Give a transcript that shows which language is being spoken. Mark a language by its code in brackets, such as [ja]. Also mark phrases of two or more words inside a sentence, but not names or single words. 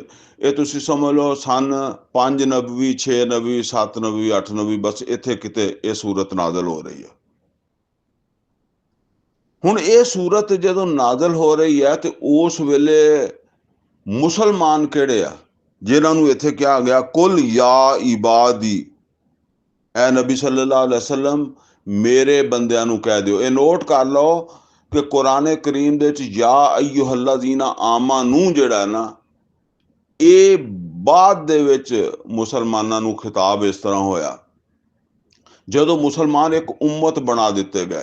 [pa] ਇਹ ਤੁਸੀਂ ਸਮਝ ਲਓ ਸਨ 5 ਨਬਵੀ 6 ਨਬਵੀ 7 ਨਬਵੀ 8 ਨਬਵੀ, ਬਸ ਇੱਥੇ ਕਿਤੇ ਇਹ ਸੂਰਤ ਨਾਜ਼ਲ ਹੋ ਰਹੀ ਹੈ। ਹੁਣ ਇਹ ਸੂਰਤ ਜਦੋਂ ਨਾਜ਼ਲ ਹੋ ਰਹੀ ਹੈ ਤੇ ਉਸ ਵੇਲੇ ਮੁਸਲਮਾਨ ਕਿਹੜੇ ਆ ਜਿਨ੍ਹਾਂ ਨੂੰ ਇੱਥੇ ਕਿਹਾ ਗਿਆ [ar] قل يا عبادي, [pa] ਐ ਨਬੀ [ar] صلى الله عليه وسلم [pa] ਮੇਰੇ ਬੰਦਿਆਂ ਨੂੰ ਕਹਿ ਦਿਓ। ਇਹ ਨੋਟ ਕਰ ਲਓ ਕਿ ਕੁਰਾਨ ਕਰੀਮ ਦੇ ਵਿੱਚ [ar] يا أيها الذين آمنوا [pa] ਜਿਹੜਾ ਨਾ, ਇਹ ਬਾਅਦ ਦੇ ਵਿੱਚ ਮੁਸਲਮਾਨਾਂ ਨੂੰ ਖਿਤਾਬ ਇਸ ਤਰ੍ਹਾਂ ਹੋਇਆ ਜਦੋਂ ਮੁਸਲਮਾਨ ਇੱਕ ਉਮਤ ਬਣਾ ਦਿੱਤੇ ਗਏ।